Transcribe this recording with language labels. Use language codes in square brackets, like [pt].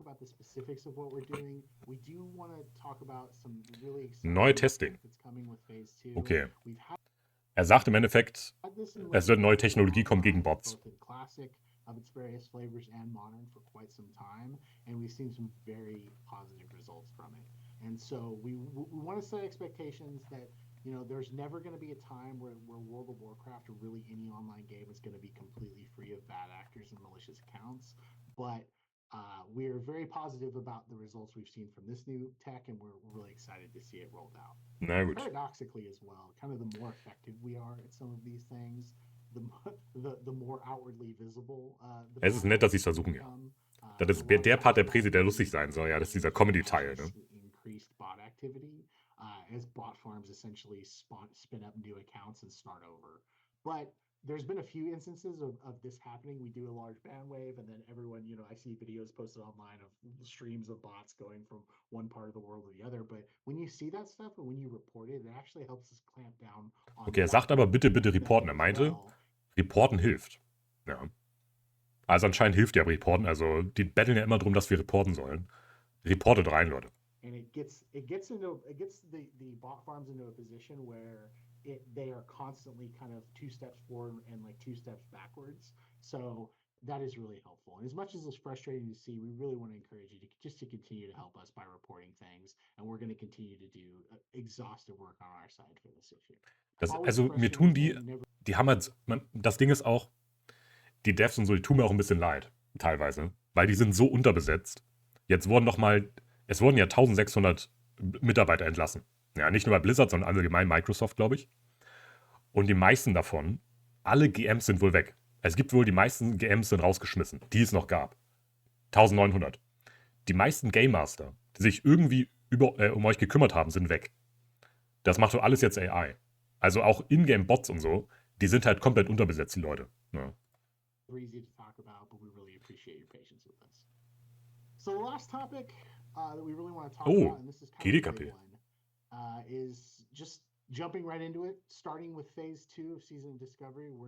[en] About the specifics of what we're doing, we do want to talk about some really [de] Neue Testing. [en] that's coming with Phase 2. [de] Okay. Er sagt im Endeffekt, es wird neue Technologie kommen gegen Bots. [en] Classic of its various flavors and modern for quite some time, and we've seen some very positive results from it. And so we want to set expectations that, there's never going to be a time where World of Warcraft or really any online game is going to be completely free of bad actors and malicious accounts. But we're very positive about the results we've seen from this new tech, and we're really excited to see it rolled out. [de] Na gut. [en] Paradoxically as well, kind of the more effective we are at some of these things, the more outwardly visible the [de] Es ist nett, dass sie es [en] battles [de] versuchen, ja. [en] become. [de] Das ist der Part der Präsi, der lustig sein soll, ja. Das ist dieser Comedy-Teil, ne? [en] Increased bot activity as bot farms essentially spin up new accounts and start over. But there's been a few instances of this happening. We do a large ban wave, and then everyone, I see videos posted online of streams of bots going from one part of the world to the other. But when you see that stuff and when you report it, it actually helps us clamp down on. [de] Okay, er sagt aber bitte reporten. Er meinte, reporten hilft. Ja. Also anscheinend hilft ja Reporten. Also die betteln ja immer darum, dass wir reporten sollen. Reportet rein, Leute. [en] And it gets the bot farms into a position where they are constantly kind of 2 steps forward and like 2 steps backwards. So that is really helpful. And as much as it's frustrating to see, we really want to encourage you to continue to help us by reporting things. And we're going to continue to do exhaustive work on our side for this issue. [de] Also mir tun die haben halt, das Ding ist auch, die Devs und so, die tun mir auch ein bisschen leid, teilweise, weil die sind so unterbesetzt. Es wurden ja 1600 Mitarbeiter entlassen. Ja, nicht nur bei Blizzard, sondern allgemein Microsoft, glaube ich. Und die meisten davon, alle GMs sind wohl weg. Es gibt wohl, die meisten GMs sind rausgeschmissen, die es noch gab. 1900. Die meisten Game Master, die sich irgendwie um euch gekümmert haben, sind weg. Das macht doch alles jetzt AI. Also auch Ingame-Bots und so, die sind halt komplett unterbesetzt, die Leute. Ja. [en] Easy to talk about, but we really appreciate your patience with us. So the last topic that we really want to talk about, and this is kind of a big one, is just jumping right into it, starting with Phase 2 of Season of Discovery.